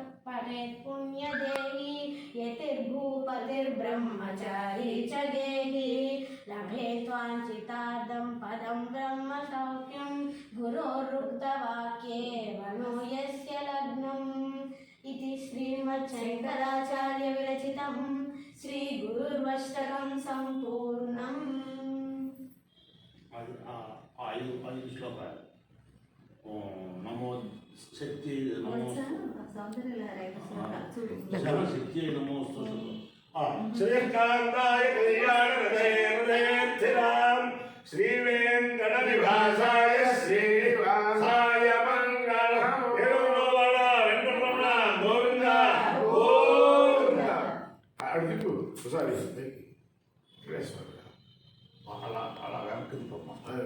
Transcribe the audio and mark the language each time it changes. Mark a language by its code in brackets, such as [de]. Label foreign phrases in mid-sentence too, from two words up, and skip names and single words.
[sa] पुण्यदेही यतिर्भूपतिर्ब्रह्मचारी च गेही लभेत् वाञ्छितार्थं पदं ब्रह्मसौख्यं गुरोरुक्तवाक्ये मनो यस्य लग्नम् इति श्रीमच्छङ्कराचार्य विरचितं श्रीगुरुर्वष्टकं सम्पूर्णम् [te] ఐదు శ్లోకాలు [sa] నమో శక్తి నమో శక్తి నమో శ్రీకాంతాయ కళ్యాణ హృదయర్థిరాం శ్రీ వెంకట నివాసాయ శ్రీనివాసాయ మంగళం ఎరువల వెంకటరమణ గోవింద గోవింద [te] అడుగు ఒకసారి అది